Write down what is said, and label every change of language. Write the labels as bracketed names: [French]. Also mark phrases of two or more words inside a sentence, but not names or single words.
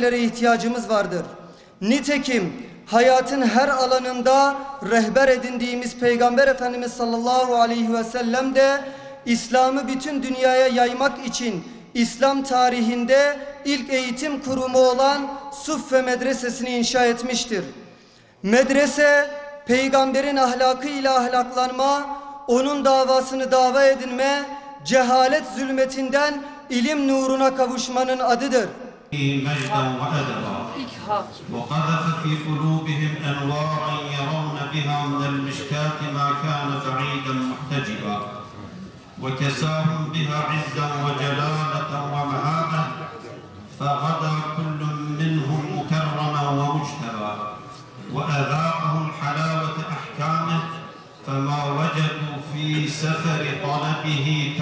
[Turkish] Medreselere ihtiyacımız vardır. Nitekim hayatın her alanında rehber edindiğimiz Peygamber Efendimiz [Arabic] صلى الله عليه وسلم [Turkish] de İslam'ı bütün dünyaya yaymak için İslam tarihinde ilk eğitim kurumu olan Suffe Medresesi'ni inşa etmiştir. Medrese, peygamberin ahlakıyla ahlaklanma, onun davasını dava edinme, cehalet zulmetinden ilim nuruna kavuşmanın adıdır. [Arabic] مجدا وأدبا وقذف في قلوبهم أنوارا يرون بها من المشكاة ما كان بعيدا محتجبا وكساهم بها عزا وجلالة ومهابة فغدا كل منهم مكرما ومجتبى وأذاقهم حلاوة أحكامه فما وجدوا في سفر طلبه